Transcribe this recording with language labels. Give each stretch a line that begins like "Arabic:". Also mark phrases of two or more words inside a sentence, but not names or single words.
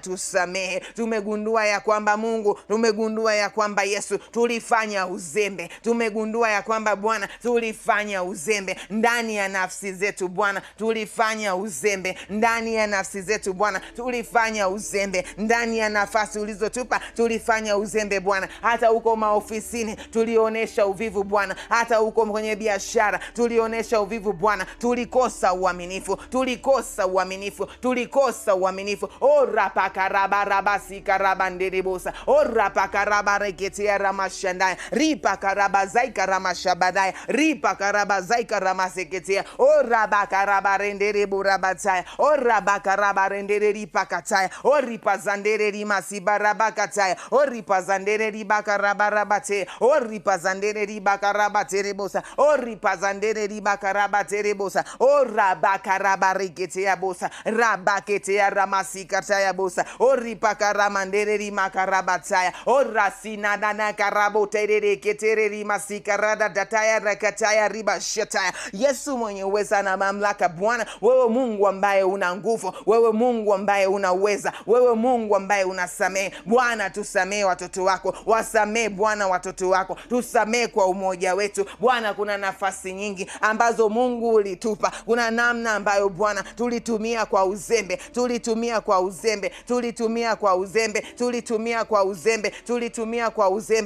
Swahili: Tusamehe, tumegundua ya kwamba Mungu, tumegundua ya kwamba Yesu tulifanya uzembe, tumegundua ya kwamba Bwana tulifanya uzembe ndani ya nafsi zetu Bwana, tulifanya uzembe ndani ya nafsi zetu Bwana, tulifanya uzembe ndani ya nafasi ulizotupa, tulifanya uzembe Bwana. Hata huko maofisini tulionesha uvivu Bwana, hata huko kwenye biashara tulionesha uvivu Bwana, tulikosa uaminifu, tulikosa uaminifu, tulikosa uaminifu. Orapakarabarabasi karabanderebosa orapakarabareketea ramashandaya ripakarabazai karamashabadaya ripakarabazai karamaseketea orabakarabarendereborabataya orabakarabarendere ripakataya oripazandere rimasibarabakataya oripazandere ribakarabarabate oripazandere ribakarabaterebosa oripazandere ribakarabaterebosa orabakarabareketea bosa rabaketea ramasikataya bosa oripakaramandere rimakarabataya orasinadana karaboterere ketere rimasikarada dataya rakataya ribashataya. Yesu mwenye uweza na mamlaka Bwana, wewe Mungu ambaye una nguvu, wewe Mungu ambaye unaweza, wewe Mungu ambaye unasamehe Bwana. Tusamehe watoto wako, wasamehe Bwana watoto wako, tusamehe kwa umoja wetu Bwana. Kuna nafasi nyingi ambazo Mungu ulitupa, kuna namna ambayo Bwana tulitumia kwa uzembe, tulitumia kwa uzembe, tulitumia kwa uzembe, tulitumia kwa uzembe.